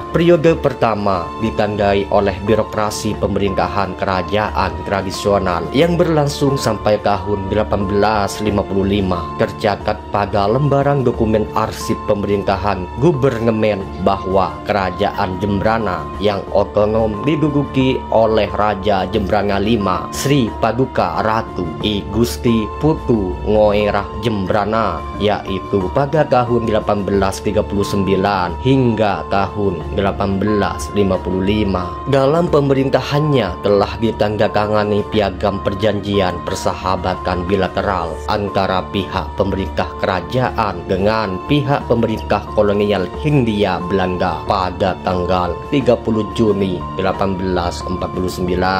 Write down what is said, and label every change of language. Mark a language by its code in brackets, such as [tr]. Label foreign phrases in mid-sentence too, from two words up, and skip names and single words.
[id] Periode pertama ditandai oleh birokrasi pemerintahan kerajaan tradisional yang berlangsung sampai tahun 1855. Tercatat pada lembaran dokumen arsip pemerintahan gubernemen bahwa kerajaan Jembrana yang otonom diduduki oleh Raja Jembrana V Sri Paduka Ratu I Gusti Putu Ngoerah Jembrana, yaitu pada tahun 1839 hingga tahun 1855. Dalam pemerintahannya telah ditandatangani piagam perjanjian persahabatan bilateral antara pihak pemerintah kerajaan dengan pihak pemerintah kolonial Hindia Belanda pada tanggal 30 Juni 1849.